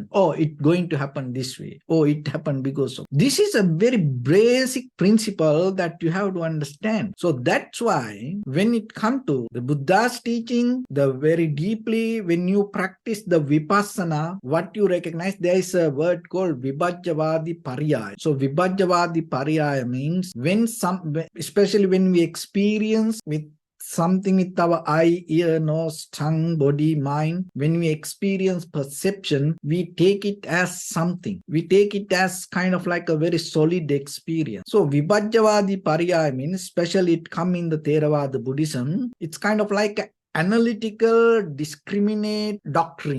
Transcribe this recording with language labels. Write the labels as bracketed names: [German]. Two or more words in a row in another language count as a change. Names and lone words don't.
[English] Oh, it's going to happen this way. Oh, it happened because of. This is a very basic principle that you have to understand. So that's why when it comes to the Buddha's teaching, the very deeply, when you practice the vipassana, what you recognize, there is a word called [Pali] vibhajyavadi pariyaya. [English] So [Pali] vibhajyavadi pariyaya [English] means especially when we experience with something with our eye, ear, nose, tongue, body, mind. When we experience perception, we take it as something. We take it as kind of like a very solid experience. So [Pali] Vibhajyavadi Pariyaya [English] means, especially it come in the Theravada Buddhism, it's kind of like analytical, discriminate doctrine.